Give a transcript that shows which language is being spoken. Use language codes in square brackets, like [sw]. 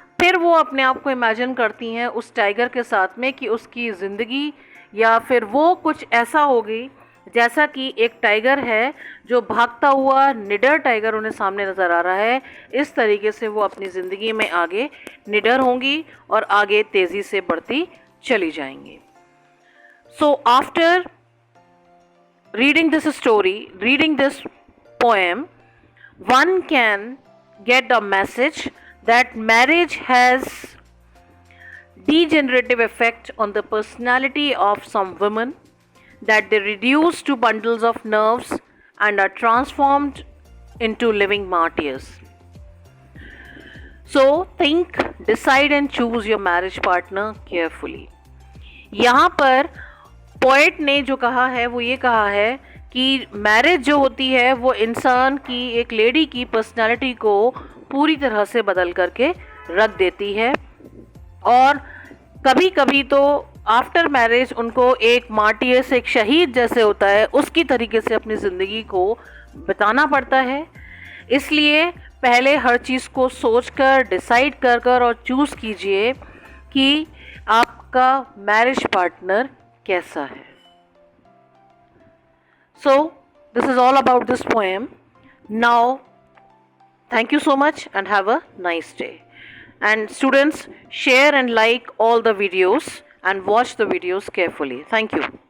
[hi] फिर वो अपने आप को इमेजिन करती हैं उस टाइगर के साथ में कि उसकी ज़िंदगी या फिर वो कुछ ऐसा होगी जैसा कि एक टाइगर है जो भागता हुआ निडर टाइगर उन्हें सामने नज़र आ रहा है। इस तरीके से वो अपनी ज़िंदगी में आगे निडर होंगी और आगे तेज़ी से बढ़ती चली जाएंगी। [en] So after reading this story, reading this poem, one can get a message that marriage has degenerative effect on the personality of some women, that they reduce to bundles of nerves and are transformed into living martyrs. So think, decide and choose your marriage partner carefully. [hi] यहाँ पर poet ने जो कहा है वो ये कहा है कि मैरिज जो होती है वो इंसान की, एक लेडी की पर्सनालिटी को पूरी तरह से बदल करके रख देती है, और कभी कभी तो आफ्टर मैरिज उनको एक मार्टियर्स, एक शहीद जैसे होता है, उसकी तरीके से अपनी ज़िंदगी को बिताना पड़ता है। इसलिए पहले हर चीज़ को सोच कर, डिसाइड कर कर और चूज़ कीजिए कि आपका मैरिज पार्टनर कैसा है. [en] So this is all about this poem. Now thank you so much and have a nice day. And students, share and like all the videos and watch the videos carefully. Thank you.